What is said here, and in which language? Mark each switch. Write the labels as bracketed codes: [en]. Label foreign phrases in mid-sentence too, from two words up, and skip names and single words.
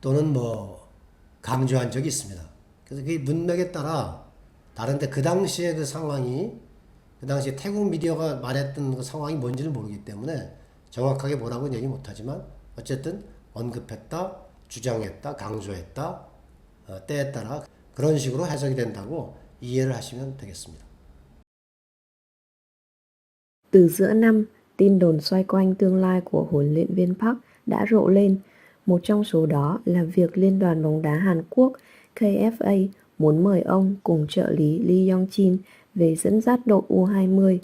[ko] 또는 뭐 강조한 적이 있습니다. 그래서 그 문맥에 따라 다른데 그 당시에 그 상황이 그 당시에 태국 미디어가 말했던 그 상황이 뭔지를 모르기 때문에 정확하게 뭐라고는 얘기 못하지만 어쨌든 언급했다, 주장했다, 강조했다, 때에 따라 그런 식으로 해석이 된다고 이해를 하시면 되겠습니다. [vi] Từ giữa năm, tin đồn xoay quanh tương lai của huấn luyện viên Park đã rộ lên. Một trong số đó là việc Liên đoàn bóng đá Hàn Quốc KFA muốn mời ông cùng trợ lý Lee Yong-chin về dẫn dắt đội U20.